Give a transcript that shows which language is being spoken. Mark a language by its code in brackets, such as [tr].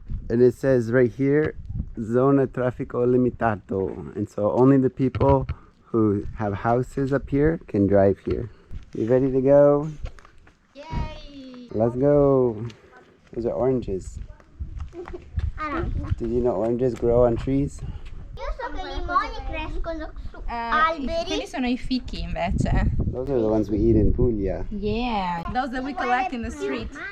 [en] And it says right here, Zona Traffico Limitato. And so only the people who have houses up here can drive here. You ready to go? Yay! Let's go. Those are oranges. Did you know oranges grow on trees? [it] Io so che i limoni crescono su alberi. Quelli sono I fichi invece. [en] Those are the ones we eat in Puglia. Yeah, those that we collect in the street.